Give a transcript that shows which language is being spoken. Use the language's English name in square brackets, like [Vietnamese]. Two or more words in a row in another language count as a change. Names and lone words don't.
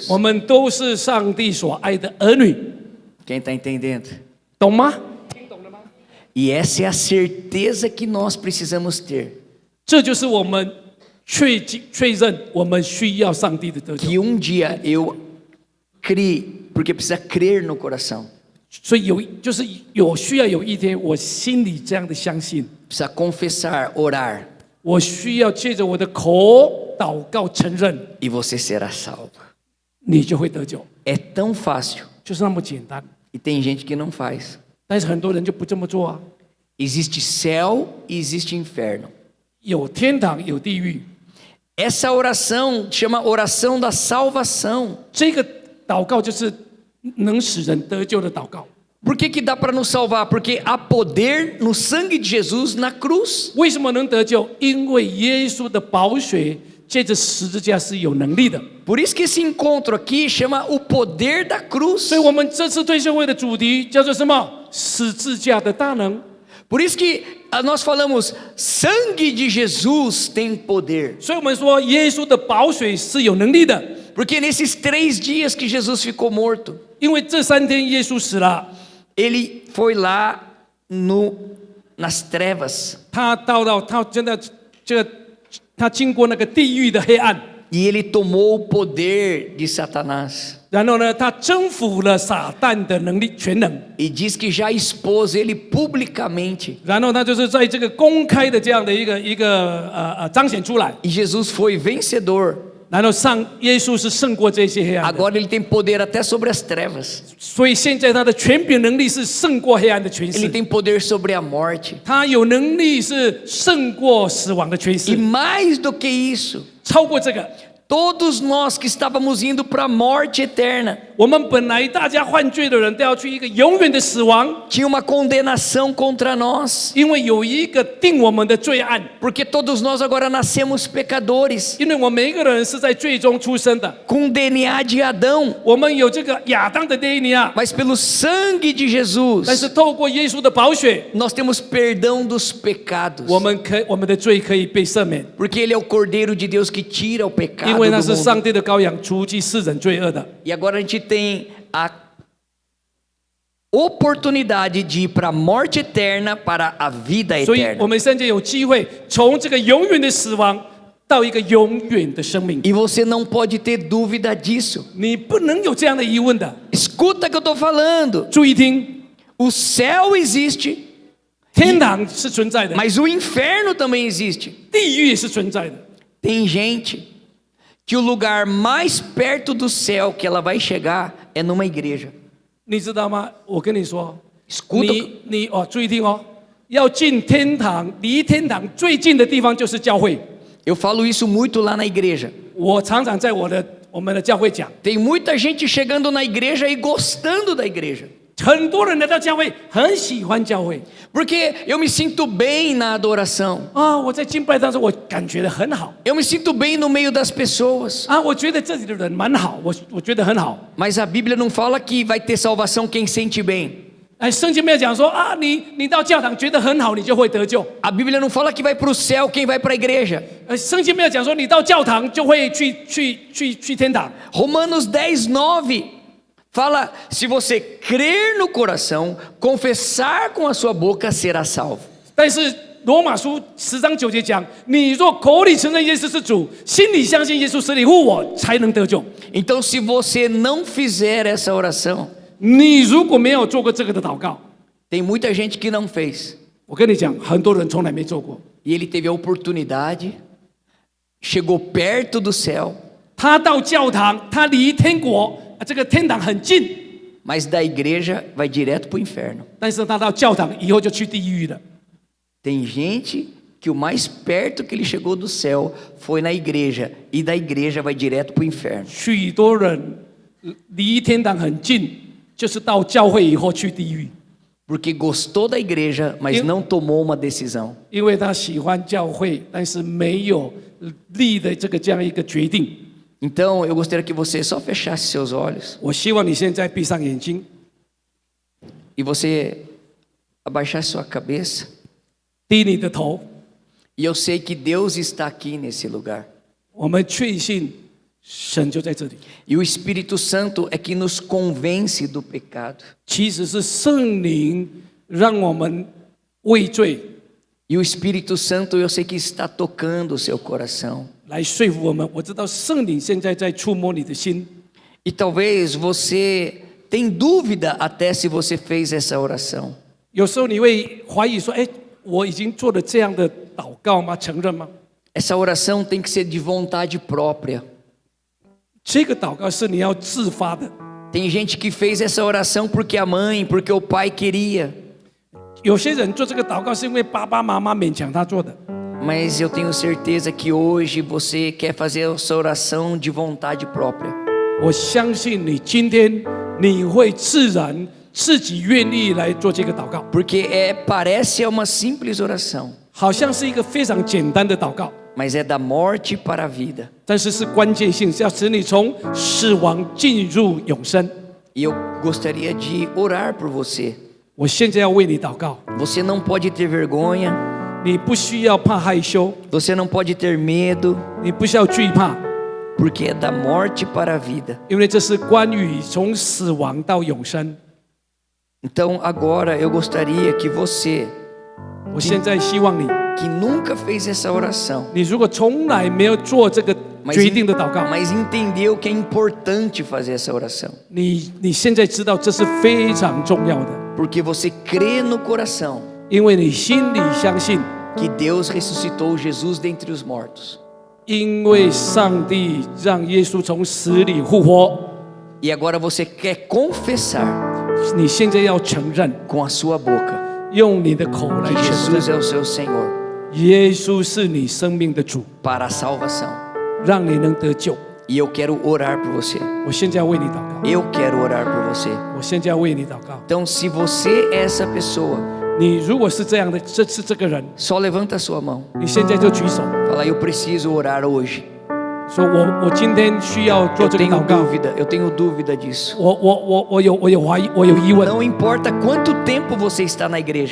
[Chinese] 我们都是上帝所爱的儿女， [Portuguese] Quem está entendendo? [Chinese] 懂吗？ [Portuguese] E essa é a certeza que nós precisamos ter. [Chinese] 这就是我们确认我们需要上帝的得救。 [Portuguese] Que dia eu criei, porque precisa crer no coração. [Chinese] 所以需要有一天，我心里这样的相信， [Portuguese] Precisa confessar, orar, [Chinese] 我需要借着我的口祷告承认， [Portuguese] e você será salvo. [Chinese] 你就会得救， [Portuguese] É tão fácil. [Chinese] 就是那么简单。 [Portuguese] E tem gente que não faz. [Chinese] 但是很多人就不这么做啊， [Portuguese] Existe céu e existe inferno. [Chinese] 有天堂有地狱。 [Portuguese] Essa oração chama oração da salvação. [Chinese] 这个祷告就是能使人得救的祷告。 [Portuguese] Por que dá para nos salvar? Porque há poder no sangue de Jesus na cruz. [Chinese] 为什么能得救？因为耶稣的宝血借着十字架是有能力的。 [Portuguese] Por isso que esse encontro aqui chama o poder da cruz. [Chinese] 所以我们这次退休会的主题叫做什么？十字架的大能。 [Portuguese] Por isso que nós falamos, sangue de Jesus tem poder. [Chinese] 所以我们说耶稣的宝血是有能力的， [Portuguese] Porque nesses 3 dias que Jesus ficou morto, [Chinese] 因为这3天耶稣死了， [Portuguese] ele foi lá nas trevas [Chinese] 他真的他经过那个地狱的黑暗， [Portuguese] e ele tomou o poder de Satanás. [Chinese] 然后呢，他征服了撒旦的能力全能， [Portuguese] E diz que já expôs ele publicamente. [Chinese] 然后他就是在这个公开的这样的一个彰显出来， [Portuguese] E Jesus foi vencedor. [Chinese] 然后耶稣是胜过这些黑暗的， [Portuguese] Agora ele tem poder até sobre as trevas. [Chinese] 所以现在他的权柄能力是胜过黑暗的权 [Portuguese] Ele [Chinese] 势， [Portuguese] tem poder sobre a morte. [Chinese] 他有能力是胜过死亡的权 [Portuguese] E [Chinese] 势， [Portuguese] mais do que isso, [Chinese] 超过这个。 [Portuguese] todos nós que estávamos indo para a morte eterna, [Chinese] 我们本来大家犯罪的人都要去一个永远的死亡， [Portuguese] tinha uma condenação contra nós. [Chinese] 因为有一个定我们的罪案， [Portuguese] Porque todos nós agora nascemos pecadores, [Chinese] 因为我们每一个人是在罪中出生的， [Portuguese] com DNA de Adão. [Chinese] 我们有这个亚当的 DNA， [Portuguese] Mas pelo sangue de [Chinese] 但是 [Portuguese] Jesus, [Chinese] 透过耶稣的宝血， [Portuguese] nós temos perdão dos pecados. [Chinese] 我们的罪可以被赦免， [Portuguese] Porque Ele é o Cordeiro de Deus que tira o [Chinese] 因 [Portuguese] pecado [Chinese] 为那 [Portuguese] do [Chinese] 是 [Portuguese] mundo. [Chinese] 上帝的羔羊，除去世人罪恶的。 [Portuguese] E agora a gente tem a oportunidade de ir para a morte eterna para a vida [Chinese] 所以 [Portuguese] eterna. [Chinese] 我们现在有机会从这个永远的死亡到一个永远的生命， [Portuguese] E você não pode ter dúvida disso. [Chinese] 你不能有这样的疑问的。 [Portuguese] Escuta o que eu estou falando. [Chinese] 注意听， [Portuguese] O céu existe, [Chinese] 天堂是存在的， [Portuguese] mas o inferno também existe. [Chinese] 地狱也是存在的。 [Portuguese] Tem gente que o lugar mais perto do céu que ela vai chegar é numa igreja. [Chinese] 你知道吗？我跟你说， [Portuguese] Escuta, [Chinese] 你注意听哦，要进天堂，离天堂最近的地方就是教会。 [Portuguese] eu falo isso muito lá na igreja. [Chinese] 我常常在我我们的教会讲， [Portuguese] Tem muita gente chegando na igreja e gostando da igreja. [Chinese] 很多人来到教会，很喜欢教会 [Portuguese] Porque eu me sinto bem na adoração. 啊！ [Chinese] 我在敬拜当中，我感觉得很好 [Portuguese] Eu me sinto bem no meio das pessoas. 啊！ [Chinese] 我觉得这里的人蛮好，我觉得很好。 [Portuguese] Mas a Bíblia não fala que vai ter salvação quem sente bem. [Chinese] 哎，圣经没有讲说啊，你到教堂觉得很好，你就会得救。 [Portuguese] A Bíblia não fala que vai para o céu quem vai para a igreja. [Chinese] 圣经没有讲说你到教堂就会去天堂。 [Portuguese] Romanos 10:9 fala: se você crer no coração, confessar com a sua boca, será salvo. [Chinese] 但是罗马书10章9节讲，你若口里承认耶稣是主，心里相信耶稣死里复活，才能得救。 [Portuguese] Então, se você não fizer essa oração, [Chinese] 你如果没有做过这个的祷告， [Portuguese] tem muita gente que não fez. [Chinese] 我跟你讲，很多人从来没做过。 [Portuguese] E ele teve a oportunidade, chegou perto do céu, [Chinese] 他到教堂，他离天国这个天堂很近， [Portuguese] mas da igreja vai direto para o inferno. [Chinese] 但是他到教堂以后就去地狱了。 [Portuguese] Tem gente que o mais perto que ele chegou do céu foi na igreja, e da igreja vai direto para o inferno. [Chinese] 许多人离天堂很近，就是到教会以后去地狱， [Portuguese] Porque gostou da igreja, mas não tomou uma decisão. [Chinese] 因为他喜欢教会，但是没有立的这样一个决定。 [Portuguese] Então, eu gostaria que você só fechasse seus olhos [Chinese] 我希望你现在闭上眼睛， [Portuguese] e você abaixasse sua cabeça. [Chinese] 低你的头。 [Portuguese] E eu sei que Deus está aqui nesse lugar. [Chinese] 我们确信神就在这里。 [Portuguese] E o Espírito Santo é que nos convence do pecado. [Chinese] 其实是圣灵让我们畏罪， [Portuguese] E o Espírito Santo eu sei que está tocando o seu coração. [Chinese] 来说服我们。我知道圣灵现在在触摸你的心， [Portuguese] E talvez você tenha dúvida até se você fez essa oração. [Chinese] 有时候你会怀疑说：“哎，我已经做了这样的祷告吗？承认吗？” [Portuguese] Essa oração tem que ser de vontade própria. [Chinese] 这个祷告是你要自发的。 [Portuguese] Tem gente que fez essa oração porque a mãe, porque o pai queria. [Chinese] 有些人做这个祷告是因为爸爸妈妈勉强他做的。 [Portuguese] Mas eu tenho certeza que hoje você quer fazer essa oração de vontade própria. [Chinese] 我相信你今天你会自然自己愿意来做这个祷告， [Portuguese] Porque parece uma simples oração, [Chinese] 好像是一个非常简单的祷告， [Portuguese] mas é da morte para a vida. [Chinese] 但是是关键性，是要使你从死亡进入永生。 [Portuguese] E eu gostaria de orar por você. [Chinese] 我现在要为你祷告， [Portuguese] Você não pode ter vergonha, [Chinese] 你不需要怕害羞， [Portuguese] você não pode ter medo, [Chinese] 你不需要惧怕， [Portuguese] porque é da morte para a vida. [Chinese] 因为这是关于从死亡到永生。 [Portuguese] Então agora eu gostaria que você, [Chinese] 我现在希望你， [Portuguese] que nunca fez essa oração, [Chinese] 你如果从来没有做这个 [Portuguese] mas, [Chinese] 决定的祷告， [Portuguese] mas entendeu que é importante fazer essa oração, [Chinese] 你现在知道这是非常重要的， [Portuguese] porque você crê no coração [Chinese] 因为你心里相信， [Portuguese] que Deus ressuscitou Jesus dentre os mortos. [Chinese] 因为上帝让耶稣从死里复活， [Portuguese] E agora você quer confessar [Chinese] 你现在要承认， [Portuguese] com a sua boca [Chinese] 用你的口来 [Portuguese] que [Chinese] 承 [Portuguese] Jesus [Chinese] 认， [Portuguese] é o seu Senhor [Chinese] 耶稣是你生命的主， [Portuguese] para a salvação. [Chinese] 让你能得救。 [Portuguese] E eu quero orar por você. [Chinese] 我现在要为你祷告， [Portuguese] Eu quero orar por você. [Chinese] 我现在要为你祷告。 [Portuguese] Então, se você é essa pessoa, [Chinese] 你如果是这样的，这是这个人， [Portuguese] só levanta a sua mão. [Chinese] 你现在就举手， [Portuguese] Fala, eu preciso orar hoje. [Chinese] 说我今天需要做 [Portuguese] Eu [Chinese] 这个 [Portuguese] tenho [Chinese] 祷告， [Portuguese] dúvida disso. [Chinese] 我有怀疑，我有疑问。 [Portuguese] Não importa quanto tempo você está na igreja.